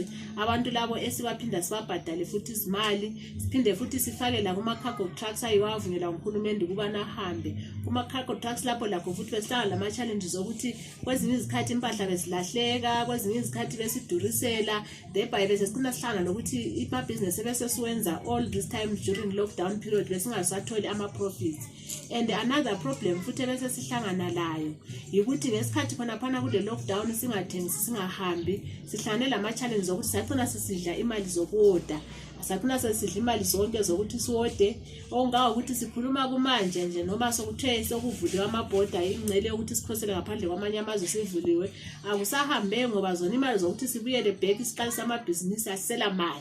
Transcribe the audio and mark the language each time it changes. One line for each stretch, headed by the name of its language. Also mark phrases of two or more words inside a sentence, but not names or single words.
North Ndebele: Abantu labo esibaphinda sibabhadale futhi izimali, siphinde futhi sifake la kuma cargo trucks ayiwavunyelwa nguhulumende ukuba nahambe. Kuma cargo trucks lapho lakho futhi besihlangana lama challenges ukuthi kwezinye izikhathi impahla bezilahleka, kwezinye izikhathi besidurisela, thereby bese sicina sihlangana nokuthi ima business ebesesiwenza
English: all this time during lockdown period
North Ndebele: besingasatholi ama profits.
English: And another problem
North Ndebele: futhi bese sihlangana layo ukuthi ngesikhathi khona kule lockdown singathengisi singahambi, sihlangane lama challenges ukuthi sacina sisidla imali zokuwoda, sacina sesidla imali zonke zokuthi siwode. Ongawa ukuthi sikhuluma kumanje nje noma sokuthe sokuvuliwa amabhoda ingcele ukuthi sikhosele ngaphandle kwamanye amazwe sivuliwe, akusahambe ngoba zona imali zokuthi sibuyele back isiqalisa amabhizinisi asela mali.